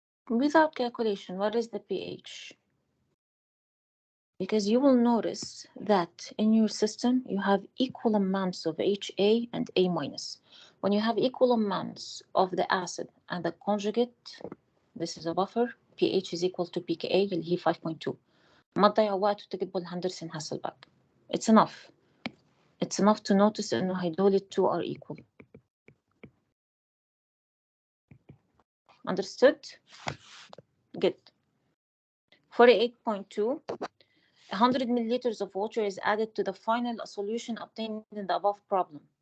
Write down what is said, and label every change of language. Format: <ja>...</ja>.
<en>Without calculation, what is the pH? Because you will notice that in your system, you have equal amounts of HA and A minus. When you have equal amounts of the acid and the conjugate, this is a buffer, pH is equal to pKa</en> <ar>اللي هي 5.2. ما تضيعوا وقت وتكتبوا الهندرسون هاسلباك.</ar> <en>It's enough. It's enough to notice</en> <ar>إنه هيدول</ar> <en>two are equal. Understood? Good. 48.2. 100 milliliters of water is added to the final solution obtained in the above problem.</en>